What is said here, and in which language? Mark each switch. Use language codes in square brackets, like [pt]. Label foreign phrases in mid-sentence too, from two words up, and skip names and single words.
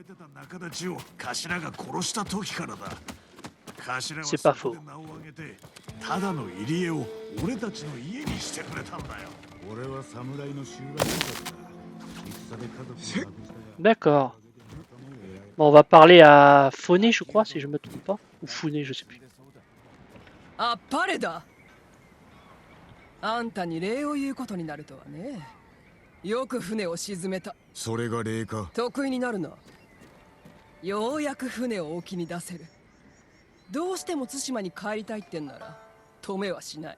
[fr] C'est pas faux. D'accord. Bon, on va parler à Phoné, je crois, si je me trompe pas. Ou Founé, je sais plus. [ja] あっぱれだ。あんたに礼を言うことになるとはね。よく船を沈めた。それが礼か。得意になるな。ようやく船を沖に出せる。どうしても対馬に帰りたいってんなら止めはしない。